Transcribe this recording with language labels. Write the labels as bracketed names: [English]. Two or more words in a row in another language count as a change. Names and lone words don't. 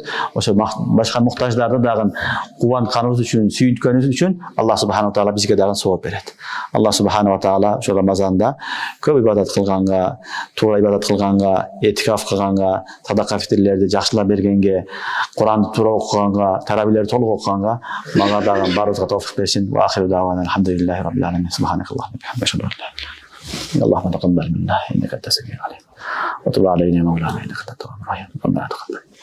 [Kyrgyz] Ошо башка муктаждарды дагы кубантканыбыз үчүн, сүйүнткөнүбүз үчүн [Arabic] الله سبحانه وتعالى [Kyrgyz] бизге дагы сооп берет. [Arabic] الله سبحانه وتعالى [Kyrgyz] ошо Рамазанда көп ибадат кылганга, туура ибадат кылганга, этикаф кылганга, садака фитрлерди жакшылап бергенге, Куранды туура окуганга, таравилерди толук окуганга мага дагы баарыбызга товфик берсин. [Arabic] وآخر دعوانا الحمد لله رب العالمين سبحانك اللهم وبحمدك. اللهم تقبل منا انك انت السميع العليم وتب علينا مولانا انك انت التواب الرحيم ربنا تقبل